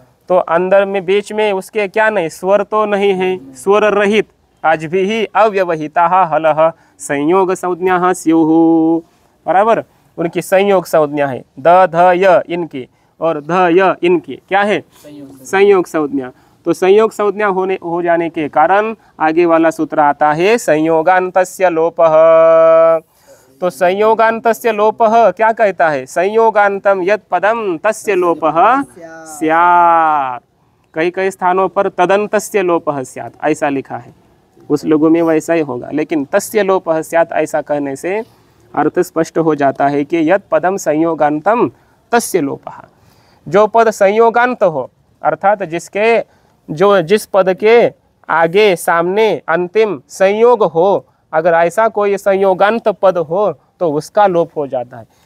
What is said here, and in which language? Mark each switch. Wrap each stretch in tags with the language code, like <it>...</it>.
<hi>तो अंदर में बीच में उसके क्या नहीं? स्वर तो नहीं है,</hi> <sa>स्वर रहित आज भी ही अव्यवहिता हलह संयोग संज्ञा स्युः,</sa> <hi>बराबर। उनकी संयोग संज्ञा है, द ध य इनकी और ध य इनकी क्या है? संयोग संज्ञा। तो संयोग संज्ञा हो जाने के कारण आगे वाला सूत्र आता है</hi> <sa>संयोगान्तस्य लोपः।</sa> <hi>तो</hi> <sa>संयोगान्तस्य लोपः</sa> <hi>क्या कहता है?</hi> <sa>संयोगान्तम यत् पदम तस्य लोपः स्यात्।</sa> <hi>कई कई स्थानों पर</hi> <sa>तदंतस्य लोपः स्यात्</sa> <hi>ऐसा लिखा है, उस लोगों में वैसा ही होगा, लेकिन</hi> <sa>तस्य लोपः स्यात्</sa> <hi>ऐसा कहने से अर्थ स्पष्ट हो जाता है कि</hi> <sa>यत् पदम संयोगान्तम तस्य लोपः।</sa> <hi>जो पद संयोगांत हो अर्थात जिस पद के आगे सामने अंतिम संयोग हो, अगर ऐसा कोई संयोगांत पद हो तो उसका लोप हो जाता है।</hi>